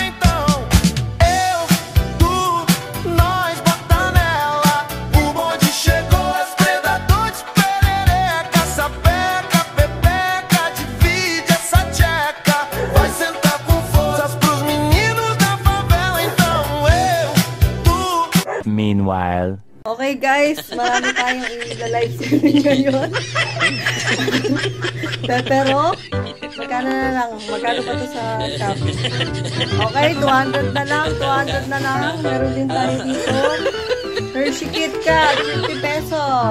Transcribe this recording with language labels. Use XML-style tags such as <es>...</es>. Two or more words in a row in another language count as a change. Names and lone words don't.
<pt>Então eu, tu, nós bota nela. O bonde chegou, as predadores perereca. Sapeca, pepeca, divide essa tcheca. Vai sentar com forças pros meninos da favela. Então eu, tu. Meanwhile.</pt> <en>Okay guys,</en> <tl>marami tayong i-</tl> <en>live stream</en> <tl>ngayon. Pero, magkano na lang? Magkano pa to sa shop? Okay, 200 na lang. 200 na lang. Meron din tayo dito. Hershey Kit Kat, 50 pesos.</tl>